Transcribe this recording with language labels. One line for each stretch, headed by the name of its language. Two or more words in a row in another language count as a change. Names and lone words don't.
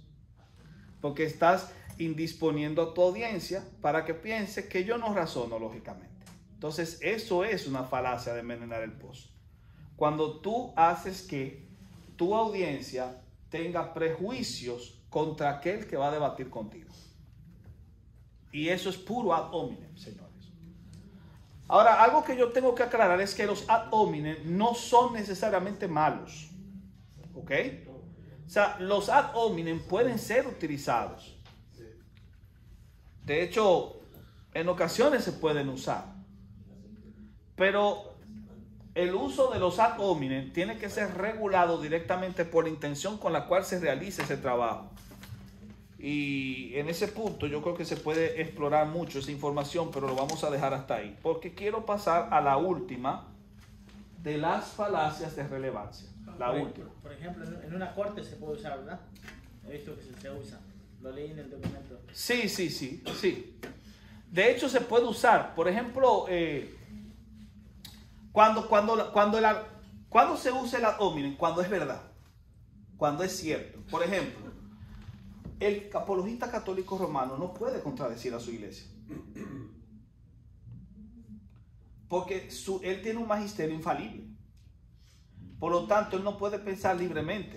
Spanish: Porque estás indisponiendo a tu audiencia para que piense que yo no razono lógicamente. Entonces, eso es una falacia de envenenar el pozo. Cuando tú haces que tu audiencia tenga prejuicios contra aquel que va a debatir contigo. Y eso es puro
Latin: ad hominem,
Spanish: señores. Ahora, algo que yo tengo que aclarar es que los
Latin: ad hominem
Spanish: no son necesariamente malos. ¿Ok? O sea, los
Latin: ad hominem
Spanish: pueden ser utilizados. De hecho, en ocasiones se pueden usar. Pero el uso de los
Latin: ad hominem
Spanish: tiene que ser regulado directamente por la intención con la cual se realice ese trabajo. Y en ese punto yo creo que se puede explorar mucho esa información, pero lo vamos a dejar hasta ahí, porque quiero pasar a la última de las falacias de relevancia. La última. Por ejemplo, en una corte se puede usar, ¿verdad? He visto que se usa. Lo leí en el documento. Sí. De hecho, se puede usar. Por ejemplo, cuando se usa el
Latin: ad hominem,
Spanish: cuando es verdad, cuando es cierto. Por ejemplo, el apologista católico romano no puede contradecir a su iglesia. Porque él tiene un magisterio infalible. Por lo tanto, él no puede pensar libremente.